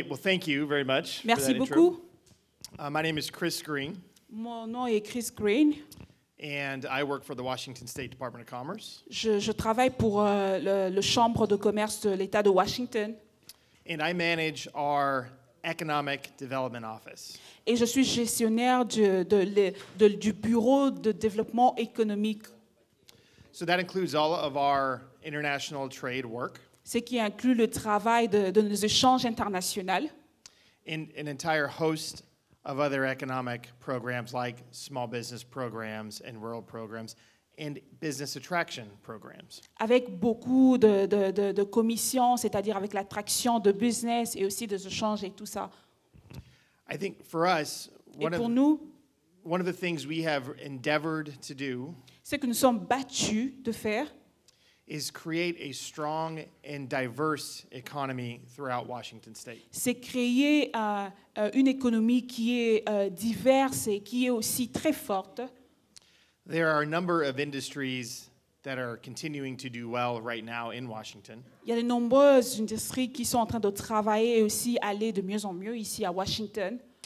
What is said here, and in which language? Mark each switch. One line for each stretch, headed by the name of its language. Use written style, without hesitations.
English: Well, thank you very much for
French: Merci
English: that intro.
French: beaucoup.
English: My name is Chris Green,
French: Mon nom est Chris Green.
English: and I work for the Washington State Department of Commerce.
French: Je travaille pour le Chambre de commerce de l'État de Washington
English: And I manage our Economic Development Office.
French: et je suis gestionnaire du Bureau de développement économique.
English: So that includes all of our international trade work,
French: ce qui inclut le travail de nos échanges internationaux,
English: and an entire host of other economic programs like small business programs and rural programs and business attraction programs.
French: avec beaucoup de commissions, c'est-à-dire avec l'attraction de business et aussi des échanges et tout ça.
English: I think for us,
French: Et pour nous,
English: one of the things we have endeavored to do
French: ce que nous sommes battus de faire,
English: is create a strong and diverse economy throughout Washington State.
French: c'est créer une économie qui est diverse et qui est aussi très forte.
English: There are a number of industries that are continuing to do well right now in Washington.
French: Il y a de nombreuses industries qui sont en train de travailler et aussi aller de mieux en mieux ici à Washington.